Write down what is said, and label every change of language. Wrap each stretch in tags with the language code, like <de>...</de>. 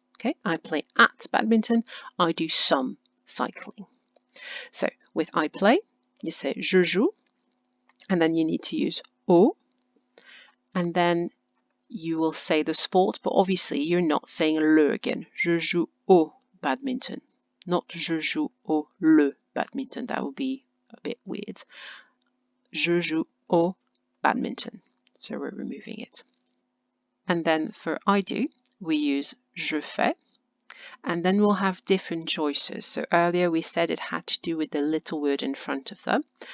<en>Okay, I play at badminton, I do some cycling. So with I play, you say</en> <fr>je joue,</fr> <en>and then you need to use au, and then you will say the sport, but obviously you're not saying le again.</en> <fr>Je joue au badminton, not je joue au le badminton.</fr> <en>That would be a bit weird.</en> <fr>Je joue au badminton.</fr> <en>So we're removing it. And then for I do, we use</en> <fr>je fais.</fr> <en>And then we'll have different choices. So earlier we said it had to do with the little word in front of them.</en>